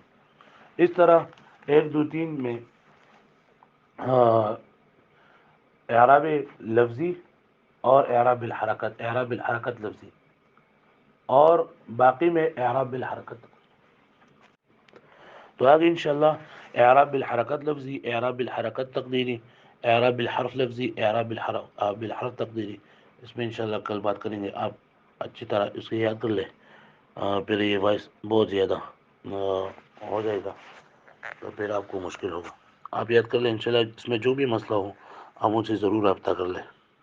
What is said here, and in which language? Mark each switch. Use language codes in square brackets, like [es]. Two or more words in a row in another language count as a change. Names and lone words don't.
[ur] اس طرح 1 2 3 میں اعراب لفظی اور اعراب الحرکت لفظی، اور باقی میں اعراب الحرکت. تو آگے انشاءاللہ اعراب بالحرکت لفظی، اعراب بالحرکت تقدیری، اعراب بالحرف لفظی، اعراب بالحرف تقدیری، اس میں انشاءاللہ کل بات کریں گے. آپ اچھی طرح اس کو یاد کر لیں، پھر یہ وائس بہت زیادہ ہو جائے گا تو پھر آپ کو مشکل ہوگا. آپ یاد کر لیں انشاءاللہ، اس میں جو بھی مسئلہ ہو آپ مجھ سے ضرور رابطہ کر لیں.